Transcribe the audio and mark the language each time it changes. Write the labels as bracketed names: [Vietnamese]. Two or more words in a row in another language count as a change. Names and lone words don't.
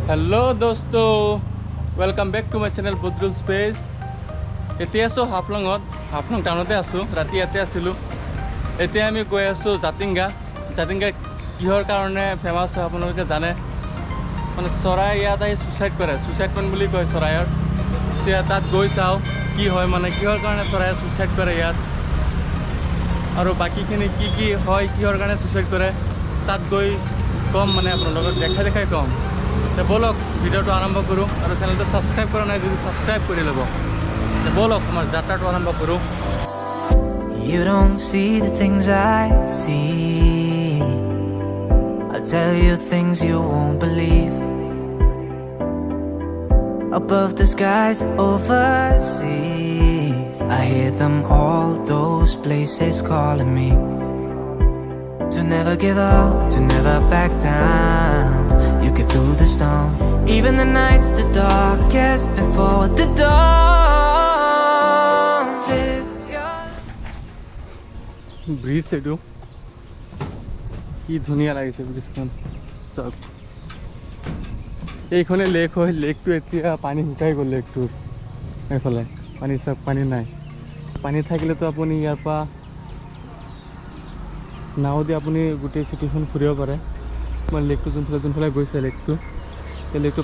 [Hindi] हेलो दोस्तों [English] welcome back to my channel [Assamese] बद्रुल स्पेस এতিয়া আছো হাফলং টাউনতে আছো ৰাতি ইয়াতে আছিলো এতিয়া আমি গৈ আছো জাতিংগা কিহৰ কাৰণে ফেমাস হয় আপোনালোকে জানে মানে চৰাই ইয়াত আহি [English] suicide point [Assamese] বুলি কয় চৰাইৰ এতিয়া তাত গৈ চাও কি হয় মানে কিহৰ কাৰণে চৰাই সুইচাইড কৰে ইয়াত আৰু বাকিখিনি কি হয় কিহৰ কাৰণে সুইচাইড কৰে তাত গৈ কম মানে আপোনালোকক দেখাই কম তো বলক ভিডিওটো আৰম্ভ কৰোঁ আৰু চেনেলটো সাবস্ক্ৰাইব কৰা নাই যদি সাবস্ক্ৰাইব কৰি ল'ব তো বলক আমাৰ যাত্ৰাটো আৰম্ভ কৰোঁ [English] You don't see the things I see. I'll tell you things you won't believe. Above the skies overseas, I hear them all, those places calling me. To never give up, to never back down. You get through the storm. Even the night's the darkest before the dawn. Live your [Assamese] ব্রিজ এইটো কি ধুনীয়া লাগিছে ব্রিজখন চব এইখনে লেক হয় লেকটো এতিয়া পানী শুকাই গ'ল লেকটো এইফালে পানী নাই পানী থাকিলেতো আপুনি ইয়াৰ পৰা নাও দি আপুনি গোটেই চিটিখন ফুৰিব পাৰে মই লেকটো যোনফালে গৈছে লেকটো এই লেকটো